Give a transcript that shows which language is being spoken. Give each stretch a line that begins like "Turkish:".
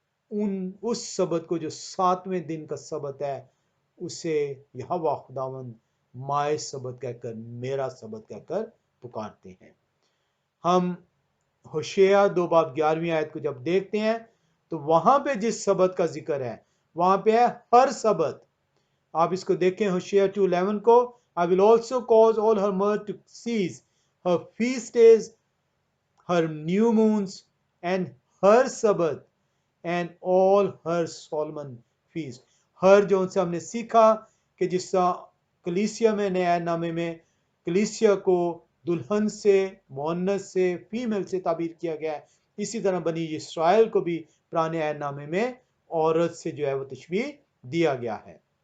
Urdu: اس سبت کو جو 7ویں دن کا سبت ہے اسے یہوہ خداوند مائے سبت کہہ کر، میرا سبت کہہ کر پکارتے ہیں. ہم ہوشیہ 2 باب 11ویں آیت کو جب دیکھتے ہیں تو وہاں پہ جس سبت کا ذکر ہے وہاں پہ ہے ہر سبت. آپ اس کو دیکھیں ہوشیہ 2:11 کو،
English: I will also cause all her mirth to cease, her feast days, her new moons, and her Sabbath, and all her Solomon feast.
Urdu: ہر جو ان سے ہم نے سیکھا کہ جس طرح کلیسیا میں نئے نامے میں کلیسیا کو دلہن سے، مؤنث سے، فیمیل سے تعبیر کیا گیا ہے، اسی طرح بنی اسرائیل کو بھی پرانے عہد نامے میں عورت سے جو ہے وہ تشبیہ دیا گیا ہے.